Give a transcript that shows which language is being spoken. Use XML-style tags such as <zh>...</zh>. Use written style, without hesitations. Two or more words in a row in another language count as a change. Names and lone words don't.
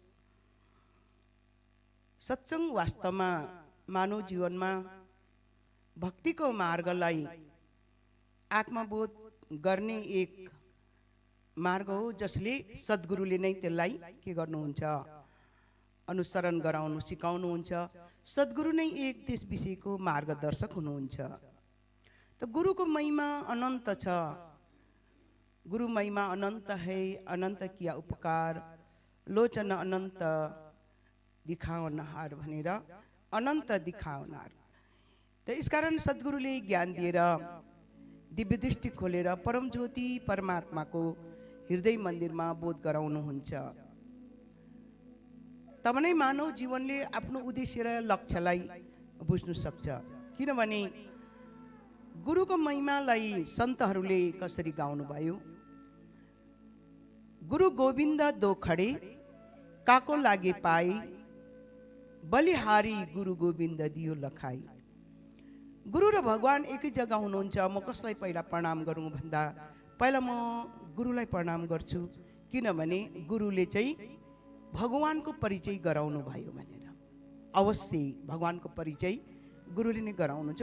<ne>सत्संग वास्तवमा मानव जीवनमा भक्तिको मार्गलाई आत्मबोध गर्ने एक मार्ग हो, जसले सद्गुरुले नै त्यसलाई के गर्नुहुन्छ, अनुसरण गराउनु सिकाउनुहुन्छ। सद्गुरु नै एक त्यस विषयको मार्गदर्शक हुनुहुन्छ। तो गुरु को महिमा अनंत छ।</ne> <hi>गुरु महिमा अनंत है, अनंत किया उपकार, लोचन अनंत दिखाउनहार भनेर अनंत दिखाउनहार। तो इस कारण</hi> <ne>सद्गुरुले ज्ञान दिएर दिव्य दृष्टि खोलेर परम ज्योति परमात्मा को</ne> <hi>हृदय मंदिर में</hi> <ne>बोध गराउनुहुन्छ। तब नै मानव जीवनले आफ्नो उद्देश्य र लक्ष्यलाई बुझ्न सक्छ। किनभने गुरुको महिमालाई सन्तहरूले कसरी गाउनु भयो।</ne> <hi>गुरु गोविंद दो खडे काको लागे पाई, बलिहारी गुरु गोविन्द दियो लखाई।</hi> <ne>गुरु र भगवान एकै जग्गा हुनुहुन्छ। म कसलाई पहिला प्रणाम गरौँ भन्दा पहिला म गुरुलाई प्रणाम गर्छु, किनभने गुरुले चाहिँ भगवानको परिचय गराउनु भयो भनेर। अवश्य भगवानको परिचय गुरुले नै गराउनुहुन्छ।</ne>